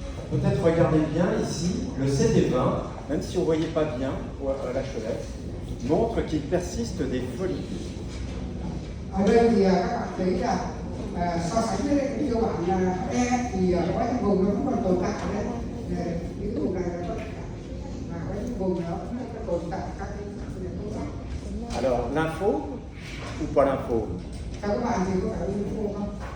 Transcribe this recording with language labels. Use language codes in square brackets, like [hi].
[fr] Peut-être regardez bien ici, le CD20, même si on ne voyait pas bien à la chelette, montre qu'il persiste des follicules. [vi] Ở đây thì các bạn thấy là so sánh với cái tiêu bản là E thì có những vùng nó vẫn còn tồn tại ở đây, những vùng này nó vẫn và có những vùng nó vẫn tồn tại các cái tố giác. [fr] Alors lympho ou pas lympho? [vi] Theo các bạn thì có phải lympho không?